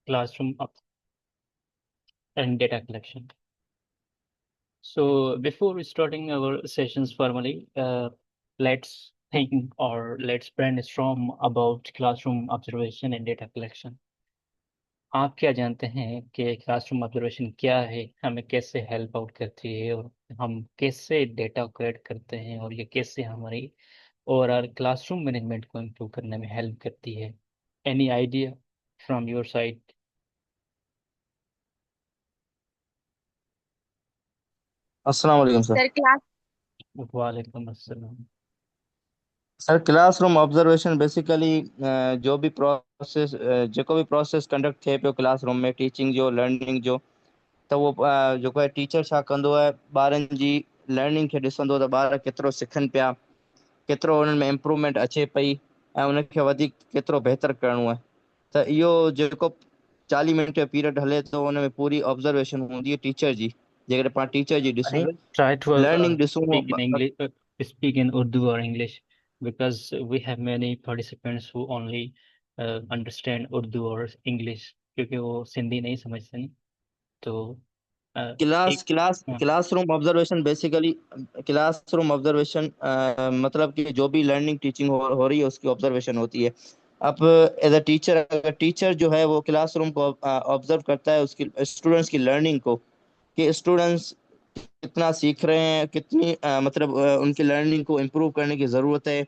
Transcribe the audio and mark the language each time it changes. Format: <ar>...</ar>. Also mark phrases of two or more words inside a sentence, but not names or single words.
<en>classroom and data collection. So before starting our sessions formally, let's think or let's brainstorm about classroom observation and data collection.</en> <ur>آپ کیا جانتے ہیں کہ</ur> <en>classroom observation</en> <ur>کیا ہے، ہمیں کیسے</ur> <en>help out</en> <ur>کرتی ہے اور ہم کیسے</ur> <en>data collect</en> <ur>کرتے ہیں اور یہ کیسے ہماری</ur> <en>overall classroom management</en> <ur>کو امپروو کرنے میں ہیلپ کرتی ہے?</ur> <en>any idea from your side?</en> <ar>السلام عليكم सर।</ar> <en>sir class.</en> <ar>وعليكم السلام.</ar> <sd>सर</sd> <en>classroom observation basically</en> <ur>جو بھی</ur> <sd>प्रोसेस जेको भी प्रोसेस कंडक्ट थिए पियो क्लासरूम में टीचिंग जो लर्निंग जो त उहो जेको आहे टीचर छा कंदो आहे ॿारनि जी लर्निंग खे ॾिसंदो त ॿार केतिरो सिखनि पिया, केतिरो उन्हनि में इम्प्रूवमेंट अचे पई ऐं उनखे वधीक केतिरो बहितर करिणो आहे। त इहो जेको 40 मिंट जो पीरियड हले थो उन में पूरी ऑब्जर्वेशन हूंदी आहे टीचर जी। जेकॾहिं पाण टीचर जी</sd> <en>I</en> <sd>ॾिसूं,</sd> <en>will try to</en> <sd>लर्निंग ॾिसूं।</sd> <en>speak in English, speak in Urdu or English, because we have many participants who only understand Urdu or English,</en> <ur>کیونکہ وہ سندھی نہیں سمجھتے نہیں۔ تو क्लास एक क्लास हाँ,</ur> <en>classroom observation basically classroom observation</en> <ur>مطلب کہ جو بھی</ur> <en>learning teaching</en> <ur>ہو رہی ہے اس کی آبزرویشن ہوتی ہے. اب</ur> <en>as a teacher,</en> <ur>اگر ٹیچر جو ہے وہ کلاس روم کو آبزرو کرتا ہے اس کی اسٹوڈنٹس کی لرننگ کو، کہ اسٹوڈنٹس کتنا سیکھ رہے ہیں، کتنی مطلب ان کی لرننگ کو امپروو کرنے کی ضرورت ہے.</ur>